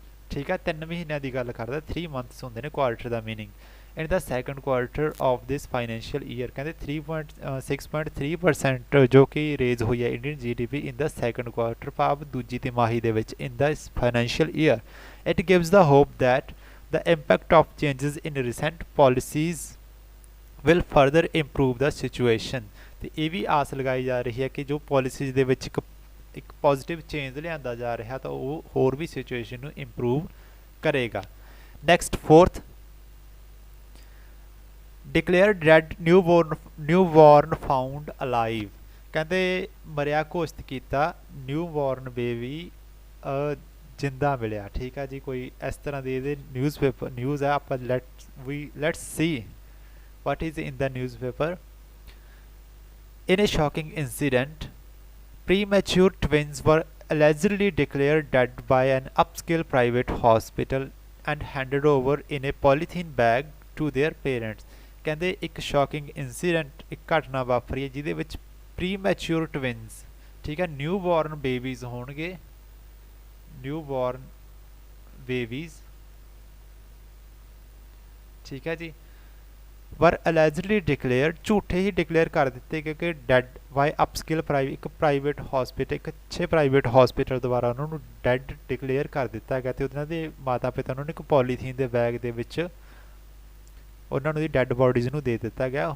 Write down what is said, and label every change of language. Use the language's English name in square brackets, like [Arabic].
[Punjabi] ਠੀਕ ਹੈ, 3 ਮਹੀਨਿਆਂ ਦੀ ਗੱਲ ਕਰਦਾ, 3 ਮੰਥਸ ਹੁੰਦੇ ਨੇ quarter ਦਾ meaning. [English] in the second quarter of this financial year, [Punjabi] ਕਹਿੰਦੇ 6.3% ਜੋ ਕਿ ਰੇਜ਼ ਹੋਈ ਹੈ ਇੰਡੀਅਨ GDP ਇਨ ਦਾ ਸੈਕੰਡ ਕੁਆਰਟਰ, ਭਾਵ ਦੂਜੀ ਤਿਮਾਹੀ ਦੇ ਵਿੱਚ ਇਨ ਦਾ financial year. [English] It gives the hope that the impact of changes in recent policies will further improve the situation। [Punjabi] ਤੇ ਇਹ ਵੀ ਆਸ ਲਗਾਈ ਜਾ ਰਹੀ ਹੈ ਕਿ ਜੋ ਪਾਲਿਸੀਜ਼ ਦੇ ਵਿੱਚ ਇੱਕ ਪੋਜ਼ਿਟਿਵ ਚੇਂਜ ਲਿਆਂਦਾ ਜਾ ਰਿਹਾ ਤਾਂ ਉਹ ਹੋਰ ਵੀ ਸਿਚੁਏਸ਼ਨ ਨੂੰ ਇੰਪਰੂਵ ਕਰੇਗਾ। Next 4th, [English] declare dead newborn found alive, [Punjabi] ਕਹਿੰਦੇ ਮਰਿਆ ਘੋਸ਼ਿਤ ਕੀਤਾ ਨਿਊਬੋਰਨ ਬੇਬੀ ਜਿੰਦਾ ਮਿਲਿਆ। ਠੀਕ ਹੈ ਜੀ, ਕੋਈ ਇਸ ਤਰ੍ਹਾਂ ਦੀ ਇਹਦੇ ਨਿਊਜ਼ ਹੈ। ਆਪਾਂ [English] Let's see what is in the newspaper। In a shocking incident, premature twins were allegedly declared dead by an upscale private hospital and handed over in a polythene bag to their parents। [Punjabi] ਕਹਿੰਦੇ ਇੱਕ shocking incident, ਇੱਕ ਘਟਨਾ ਵਾਪਰੀ ਹੈ ਜਿਹਦੇ ਵਿੱਚ premature twins, ਠੀਕ ਹੈ, ਨਿਊ ਬੋਰਨ ਬੇਬੀਜ਼ ਹੋਣਗੇ, ਨਿਊ ਬੋਰਨ ਬੇਬੀਜ਼, ਠੀਕ ਹੈ ਜੀ, ਵਰ ਅਲੈਜਡਲੀ ਡਿਕਲੇਅਰ, ਝੂਠੇ ਹੀ ਡਿਕਲੇਅਰ ਕਰ ਦਿੱਤੇ ਕਿਉਂਕਿ ਡੈਡ ਬਾਈ ਅਪਸਕਿਲ ਇੱਕ ਪ੍ਰਾਈਵੇਟ ਹਸਪੀਟਲ, ਇੱਕ ਅੱਛੇ ਪ੍ਰਾਈਵੇਟ ਹਸਪੀਟਲ ਦੁਆਰਾ ਉਹਨਾਂ ਨੂੰ ਡੈਡ ਡਿਕਲੇਅਰ ਕਰ ਦਿੱਤਾ ਗਿਆ, ਅਤੇ ਉਹਨਾਂ ਦੇ ਮਾਤਾ ਪਿਤਾ ਨੂੰ ਇੱਕ ਪੋਲੀਥੀਨ ਦੇ ਬੈਗ ਦੇ ਵਿੱਚ ਉਹਨਾਂ ਨੂੰ ਦੀ ਡੈਡ ਬੋਡੀਜ਼ ਨੂੰ ਦੇ ਦਿੱਤਾ ਗਿਆ।